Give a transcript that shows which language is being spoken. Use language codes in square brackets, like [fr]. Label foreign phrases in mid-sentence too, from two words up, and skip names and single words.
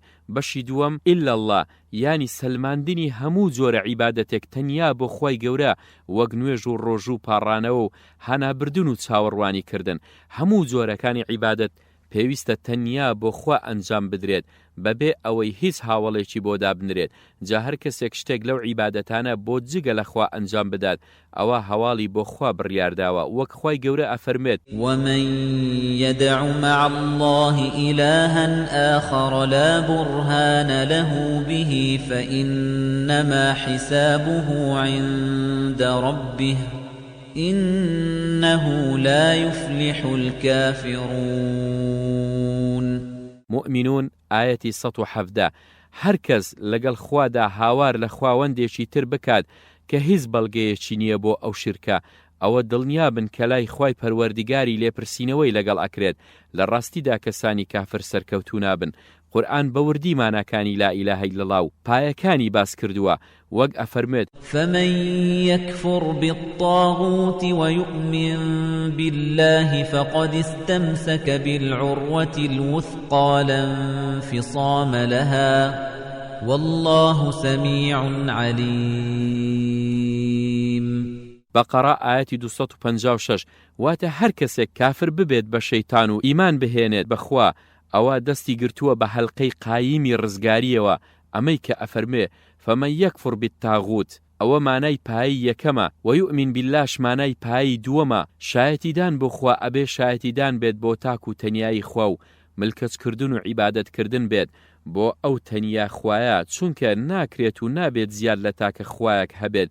[ckb] بەشی دووەم [ar] ئیلا الله [ckb] یانی سەلماندنی هەموو جۆرە عیبادەتێک تەنیا بۆ خوای گەورە وەک نوێژ و ڕۆژ و پاڕانەوە و هەنابردن و چاوەڕوانی کردن. هەموو جۆرەکانی عیبادەت پێویستە تەنیا بۆ خوا ئەنجام بدرێت بەبێ ئەوەی هیچ هاوڵێکی بۆ دابنرێت. جا هەر کەسێک شتێک لەو عیبادەتانە بۆ جگە لە خوا ئەنجام بدات ئەوە هەواڵی بۆ خوا بڕیارداوە وەک خوای گەورە ئەفەرمێت: [ar] ومن يدع مع الله إلها آخر لا برهان له به فإنما حسابه عند ربه إنه لا يفلح الكافرون. [ckb] مؤمنون ئاەتی 117. هەر کەس لەگەڵ خوادا هاوار لە خواوەندێکی تر بکات کە هیچ بەڵگەیەکی نییە بۆ ئەو شرکە ئەوە دڵنیابن کە لای خوای پەروەردگاری لێپرسینەوەی لەگەڵ ئەکرێت. لە ڕاستیدا کەسانی کافر سەرکەوتوو نابن. قورئان بەوردی ماناکانی [ar] لا ئیلاهە ئیلا الله [ckb] و پایەکانی باس کردووە وەک ئەفەرمێت: [ar] فمن يكفر بالطاغوت ويؤمن بالله فقد استمسك بالعروة الوثقى لا انفصام لها والله سميع عليم. [ckb] بەقەرە ئاەتی 256. واتە هەر کەسێک کافر ببێت بە شەیتان و ئیمان بهێنێت بەخوا ئەوە دەستی گرتووە بە هەلقەی قایمی ڕزگاریەوە. ئەمەی کە ئەفەرمێ [ar] فمن يكفر بالطاغوت [ckb] ئەوە مانای پایی یەکەمە [ar] و يؤمن بالله [ckb] مانای پایی دووەمە. شایەتیدان بۆ خوا ئەبێ شایەتیدان بێت بۆ تاک و تەنیایی خوا و ملکەچکردن و عیبادەتکردن بێت بۆ ئەو تەنیا خوایە چونکە ناکرێت و نابێت زیاد لە تاکە خوایەک هەبێت.